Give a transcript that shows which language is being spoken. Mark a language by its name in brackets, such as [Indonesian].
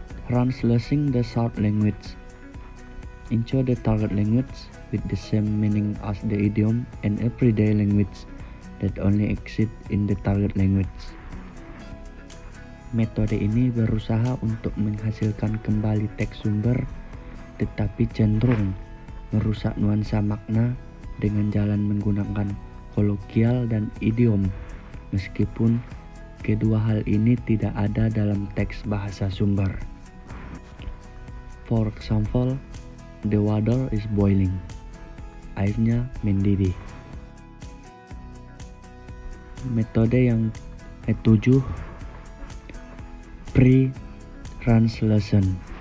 [English] Translating the short language into the target language with the same meaning as the idiom and everyday language that only exist in the target language. [Indonesian] Metode ini berusaha untuk menghasilkan kembali teks sumber tetapi cenderung merusak nuansa makna dengan jalan menggunakan kolokial dan idiom, meskipun kedua hal ini tidak ada dalam teks bahasa sumber. [English] For example, the water is boiling. [Indonesian] Airnya mendidih. Metode yang ketujuh, pre-translation.